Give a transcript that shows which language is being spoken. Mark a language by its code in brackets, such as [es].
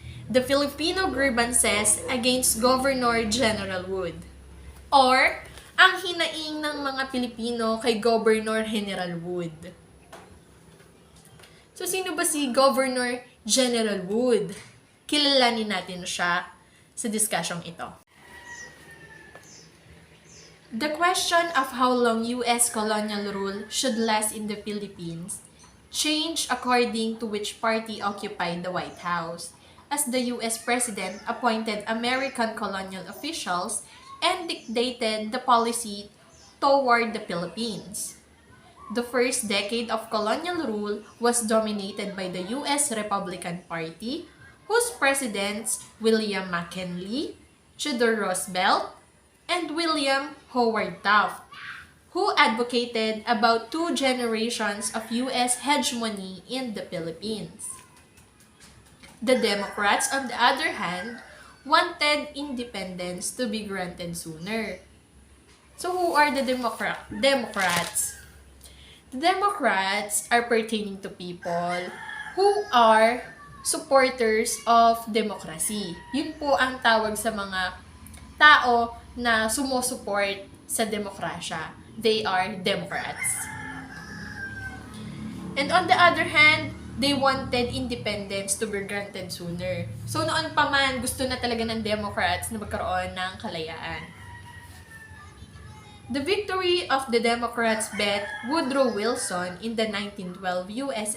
[en] The Filipino Grievances against Governor General Wood, or [tl] ang hinaing ng mga Pilipino kay Governor General Wood. So, sino ba si Governor General Wood? Kilalanin natin siya sa discusyong ito. [en] The question of how long U.S. colonial rule should last in the Philippines changed according to which party occupied the White House, as the U.S. President appointed American colonial officials and dictated the policy toward the Philippines. The first decade of colonial rule was dominated by the U.S. Republican Party, whose presidents William McKinley, Theodore Roosevelt, and William Howard Taft, who advocated about 2 generations of U.S. hegemony in the Philippines. The Democrats, on the other hand, wanted independence to be granted sooner. So who are the Democrats? The Democrats are pertaining to people who are supporters of democracy. [tl] Yun po ang tawag sa mga tao na sumusuport sa demokrasya. [en] They are Democrats. And on the other hand, they wanted independence to be granted sooner. [tl] So noon pa man, gusto na talaga ng Democrats na magkaroon ng kalayaan. [en] The victory of the Democrats bet Woodrow Wilson in the 1912 U.S.